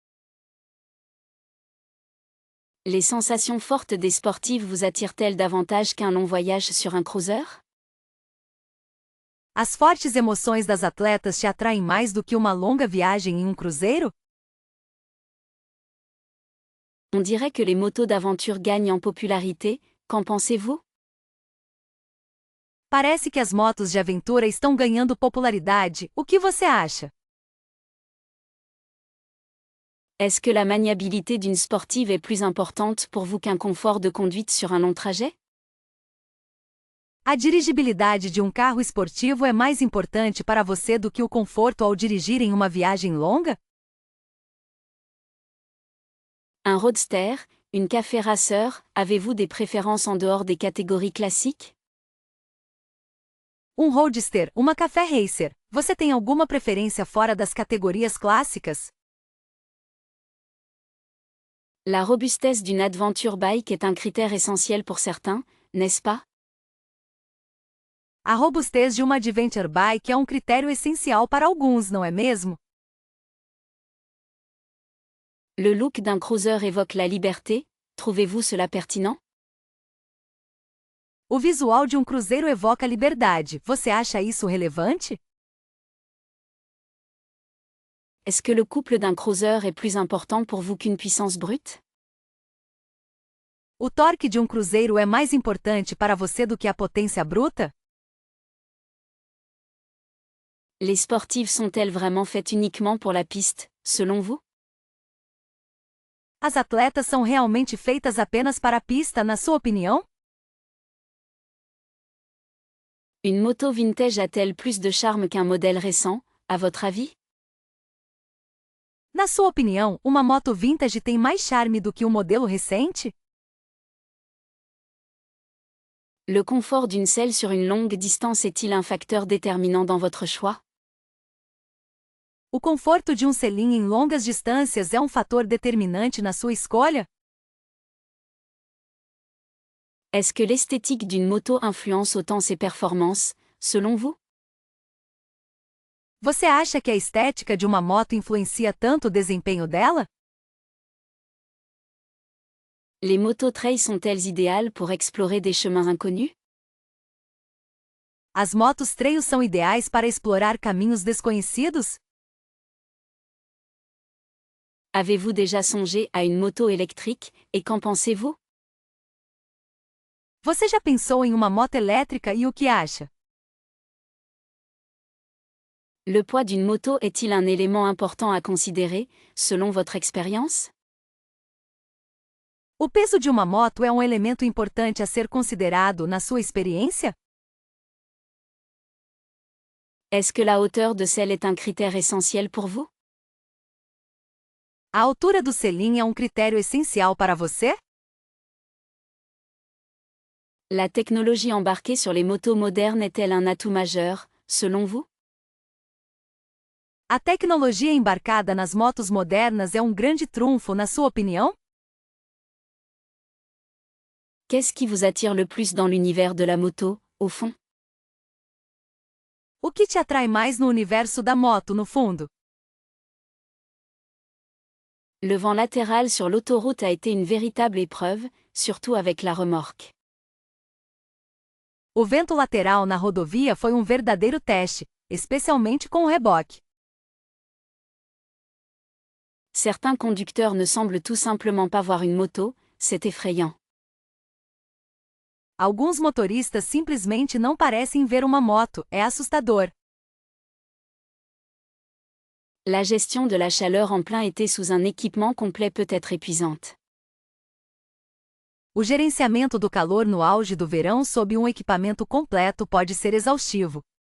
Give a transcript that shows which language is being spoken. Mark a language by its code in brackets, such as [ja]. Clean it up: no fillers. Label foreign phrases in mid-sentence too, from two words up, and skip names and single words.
[fr] Les sensations fortes des sportives vous attirent-elles davantage qu'un long voyage sur un cruiser? [pt] As fortes emoções das atletas te atraem mais do que uma longa viagem em um cruzeiro? [fr] On dirait que les motos d'aventure gagnent en popularité, qu'en pensez-vous? [pt] Parece que as motos de aventura estão ganhando popularidade, o que você acha? [fr] Est-ce que la maniabilité d'une sportive est plus importante pour vous qu'un confort de conduite sur un long trajet? [pt] A dirigibilidade de um carro esportivo é mais importante para você do que o conforto ao dirigir em uma viagem longa? [fr] Un roadster, une [en] café racer, [fr] avez-vous des préférences en dehors des catégories classiques? [pt] Um roadster, uma [en] café racer. [pt] Você tem alguma preferência fora das categorias clássicas? [fr] La robustesse d'une [en] adventure bike [fr] est un critère essentiel pour certains, n'est-ce pas? [pt] A robustez de uma [en] adventure bike [pt] é um critério essencial para alguns, não é mesmo? [fr] Le look d'un cruiser évoque la liberté, trouvez-vous cela pertinent? [pt] O visual de um cruzeiro evoca liberdade. Você acha isso relevante? [fr] Est-ce que le couple d'un cruiser est plus important pour vous qu'une puissance brute? [pt] O torque de um cruzeiro é mais importante para você do que a potência bruta? [fr] Les sportives sont-elles vraiment faites uniquement pour la piste, selon vous? [pt] As atletas são realmente feitas apenas para a pista, na sua opinião? [fr] Une moto vintage a-t-elle plus de charme qu'un modèle récent, à votre avis? [pt] Na sua opinião, uma moto vintage tem mais charme do que um modelo recente? [fr] Le confort d'une selle sur une longue distance est-il un facteur déterminant dans votre choix? [pt] O conforto de um selim em longas distâncias é um fator determinante na sua escolha? [fr] Est-ce que l'esthétique d'une moto influence autant ses performances, selon vous? [pt] Você acha que a estética de uma moto influencia tanto o desempenho dela? [fr] Les motos trail sont-elles idéales pour explorer des chemins inconnus? [pt] As motos trail são ideais para explorar caminhos desconhecidos? [fr] Avez-vous déjà songé à une moto électrique, et qu'en pensez-vous? [pt] Você já pensou em uma moto elétrica e o que acha? [fr] Le poids d'une moto est-il un élément important à considérer, selon votre expérience? [pt] O peso de uma moto é um elemento importante a ser considerado na sua experiência? [fr] Est-ce que la hauteur de selle est un critère essentiel pour vous? [pt] A altura do selim é um critério essencial para você? [fr] La technologie embarquée sur les motos modernes est-elle un atout majeur, selon vous? [pt] A tecnologia embarcada nas motos modernas é um grande trunfo, na sua opinião? [fr] Qu'est-ce qui vous attire le plus dans l'univers de la moto, au fond? [pt] O que te atrai mais no universo da moto, no fundo? [fr] Le vent latéral sur l'autoroute a été une véritable épreuve, surtout avec la remorque. [pt] O vento lateral na rodovia foi um verdadeiro teste, especialmente com o reboque. [fr] Certains conducteurs ne semblent tout simplement pas voir une moto, c'est effrayant. [pt] Alguns motoristas simplesmente não parecem ver uma moto, é assustador. [fr] La gestion de la chaleur en plein été sous un équipement complet peut être épuisante. [pt] O gerenciamento do calor no auge do verão sob um equipamento completo pode ser exaustivo.